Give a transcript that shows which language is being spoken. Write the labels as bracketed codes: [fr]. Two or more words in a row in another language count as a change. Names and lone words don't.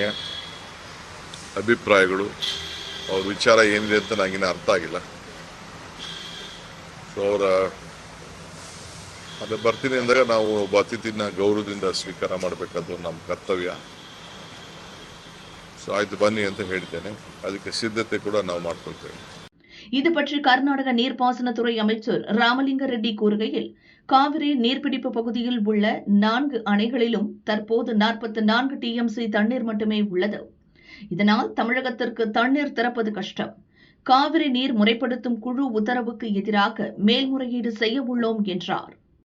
[kn] ಅಭಿಪ್ರಾಯಗಳು, ಅವ್ರ ವಿಚಾರ ಏನಿದೆ ಅಂತ ನನಗಿನ್ನ ಅರ್ಥ ಆಗಿಲ್ಲ. ಸೊ ಅವರ ಅದು ಬರ್ತೀನಿ ಅಂದಾಗ ನಾವು ಒಬ್ಬ ಅತಿಥಿನ ಗೌರವದಿಂದ ಸ್ವೀಕಾರ ಮಾಡಬೇಕಾದ್ದು ನಮ್ಮ ಕರ್ತವ್ಯ. ಸೊ ಆಯ್ತು ಬನ್ನಿ ಅಂತ ಹೇಳ್ತೇನೆ. ಅದಕ್ಕೆ ಸಿದ್ಧತೆ ಕೂಡ ನಾವು ಮಾಡ್ಕೊಳ್ತೇವೆ. [ta] இது பற்றி கர்நாடக நீர்ப்பாசனத்துறை அமைச்சர் ராமலிங்க ரெட்டி கூறுகையில், காவிரி நீர்பிடிப்பு பகுதியில் உள்ள 4 அணைகளிலும் தற்போது 44 TMC தண்ணீர் மட்டுமே உள்ளது. இதனால் தமிழகத்திற்கு தண்ணீர் திறப்பது கஷ்டம். காவிரி நீர் முறைப்படுத்தும் குழு உத்தரவுக்கு எதிராக மேல்முறையீடு செய்ய உள்ளோம் என்றார்.